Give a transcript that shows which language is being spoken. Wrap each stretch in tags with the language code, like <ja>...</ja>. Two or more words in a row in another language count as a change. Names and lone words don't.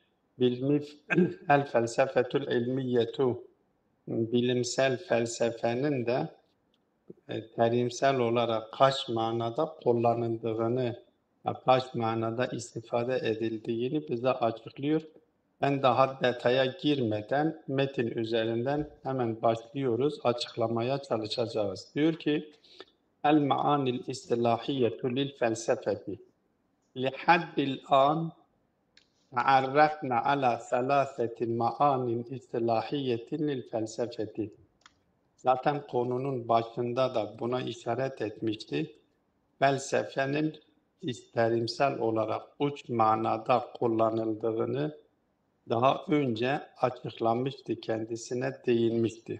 <ar>الفلسفة العلمية,</ar> <tr>bilimsel felsefenin de terimsel olarak kaç manada kullanıldığını, kaç manada istifade edildiğini bize açıklıyor. Ben daha detaya girmeden metin üzerinden hemen başlıyoruz, açıklamaya çalışacağız. Diyor ki,</tr> <ar>المعاني الاصطلاحية للفلسفة. لحد الآن تعرفنا على ثلاثة معان إصطلاحية للفلسفة.</ar> <tr>Zaten konunun başında da buna işaret etmişti. Felsefenin terimsel olarak uç manada kullanıldığını daha önce açıklamıştı, kendisine değinmişti.</tr>